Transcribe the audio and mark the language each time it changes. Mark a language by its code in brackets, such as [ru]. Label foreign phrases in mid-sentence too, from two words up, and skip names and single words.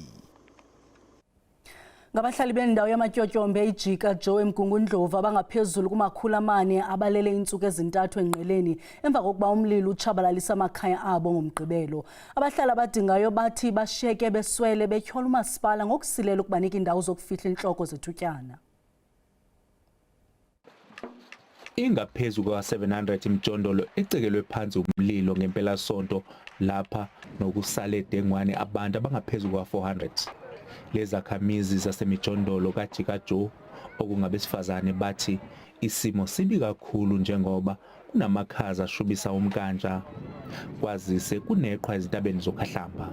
[xh] Ngabahlali bendawo yamatyotyombe ijika Joe eMgungundlovu abangaphezulu kuma-400 abalele iintsuku ezintathu engqeleni emva kokuba umlilo utshabalalisa amakhaya abo ngomgqibelo. Abahlali abadingayo bathi bashiyeke beswele betyhola umasipala ngokusilela ukubanika iindawo zokufihla intloko zethutyana. [zu] Ingaphezu kwa-700 imijondolo ecekelwe phansi umlilo ngempelasonto lapha nokusale Dengwane abantu abangaphezu kwa-400. Lezakhamizi zasemijondolo kaJika Joe okungabesifazane bathi isimo sibi kakhulu njengoba kunamakhaza ashubisa umkantshwa kwazise kuneqhwa ezintabeni zokhahlamba.